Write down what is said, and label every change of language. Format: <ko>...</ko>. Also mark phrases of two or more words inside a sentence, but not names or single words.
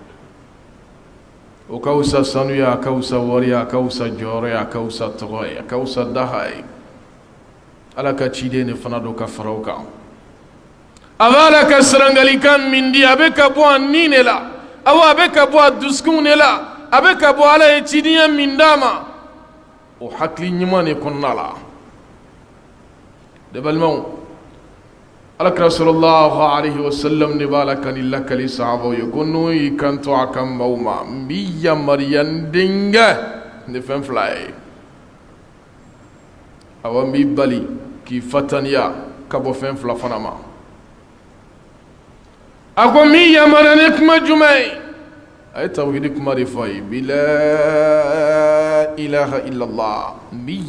<bm>o ka wusa sanu ye a ka wusa wari ye a ka wusa jɔyɔrɔ ye a ka wusa tɔgɔ ye a ka wusa daha ye Ala ka ciden de fana do ka fara o kan a bɛ Ala ka sarangalikan min di a bɛ ka bɔ a nin de la awɔ a bɛ ka bɔ a dusukun de la a bɛ ka bɔ Ala ye cidenya min d'a ma o hakili ɲuman de kɔnɔna la ne balimaw Alakira</bm> <ar>صلى الله عليه وسلم</ar> <bm>de b'a la ka nin lakali sahabaw ye ko n'o y'i kanto a ka maaw ma n b'i yamaruya n denkɛ ni fɛn 2 ye awɔ n b'i bali k'i fataniya ka bɔ fɛn 2 fana ma a ko n b'i yamaruya ni kuma jumɛn ye a ye tawhidi kuma de fɔ a ye bi</bm> <ar>لا إله إلا الله</ar> <bm>n b'i</bm>